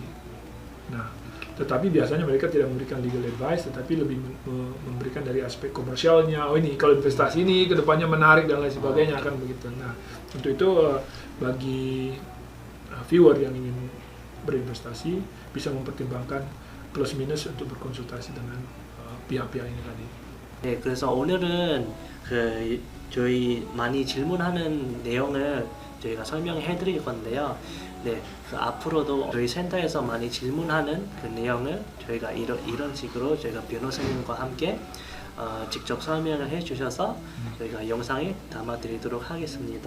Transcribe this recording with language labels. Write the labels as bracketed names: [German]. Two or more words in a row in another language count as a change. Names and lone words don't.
[Indonesian] Nah, tetapi biasanya mereka tidak memberikan [English] legal advice, [Indonesian] tetapi lebih memberikan dari aspek komersialnya. Oh ini kalau investasi ini kedepannya menarik dan lain sebagainya akan begitu. Nah, untuk itu bagi viewer yang ingin berinvestasi bisa mempertimbangkan plus minus untuk berkonsultasi dengan pihak-pihak ini tadi. [Korean] 네, 그래서 오늘은 저희 많이 질문하는 내용을 저희가 설명해 드릴 건데요. 네, 앞으로도 저희 센터에서 많이 질문하는 그 내용을 저희가 이런 식으로 저희가 변호사님과 함께 직접 설명을 해 주셔서 저희가 영상에 담아 드리도록 하겠습니다.